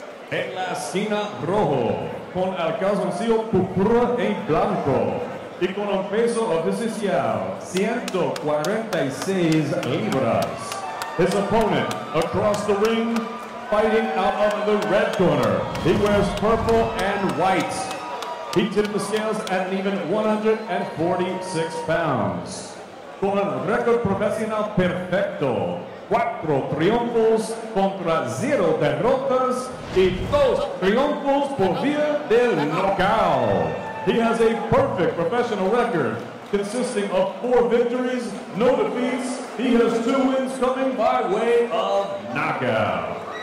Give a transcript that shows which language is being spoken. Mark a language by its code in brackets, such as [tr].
[es] En la esquina rojo, con el calzoncillo púrpura y blanco, y con un peso oficial, 146 libras. [en] His opponent across the ring, fighting out of the red corner. He wears purple and white. He tipped the scales at an even 146 pounds. [es] Con un récord profesional perfecto, 4 triunfos contra 0 derrotas y 2 triunfos por vía del knockout. [en] He has a perfect professional record consisting of 4 victories, no defeats. He has 2 wins coming by way of knockout.